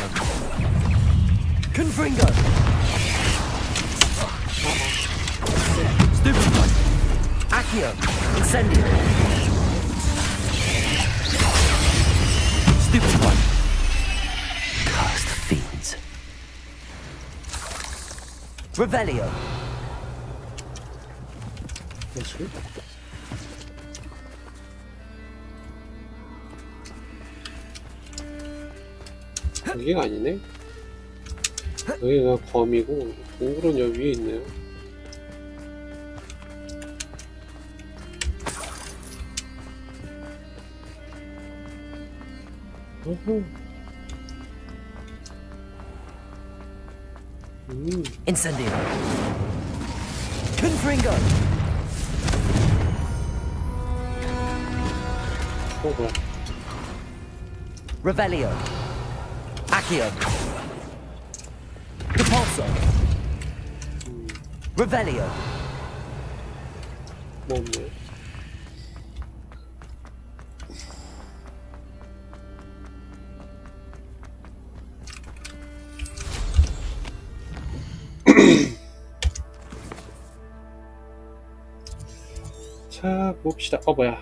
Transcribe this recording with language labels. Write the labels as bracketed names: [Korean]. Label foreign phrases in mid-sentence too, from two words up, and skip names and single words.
[Latin] Confringo. Stupefy. Accio. Incendio. Stupefy. [English] Cursed fiends. Revelio. [Korean] 뭐지? 여기가 아니네? 여기가 검이고 동굴은 여기 위에 있네요. 어후. [Latin] Incendio. Confringo. [Korean] 뭐야? [Latin] Revelio. Accio. Repulso. Revelio. [Korean] 뭐 없네. 자, 봅시다. 뭐야.